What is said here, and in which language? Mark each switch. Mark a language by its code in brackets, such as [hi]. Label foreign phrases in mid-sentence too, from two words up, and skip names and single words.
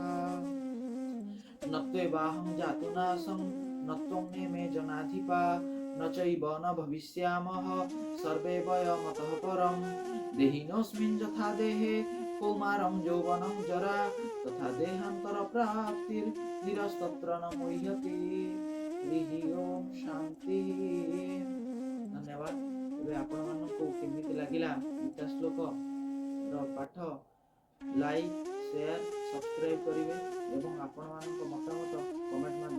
[sa] न त्वेवाहं जातु नासं न त्वं मे जनाधिपा न चैव न भविष्यामः सर्वे वयमतः परम्। देहिनोऽस्मिन् यथा देहे कौमारं यौवनं जरा तथा देहान्तरप्राप्तिर्धीरस्तत्र न मुह्यति। [hi] ओम शांति। धन्यवाद। [or] ଏବେ ଆପଣମାନଙ୍କୁ କେମିତି ଲାଗିଲା ଗୀତା ଶ୍ଲୋକ ର ପାଠ [en] like share subscribe [or] କରିବେ ଏବଂ ଆପଣମାନଙ୍କ ମତାମତ କମେଣ୍ଟ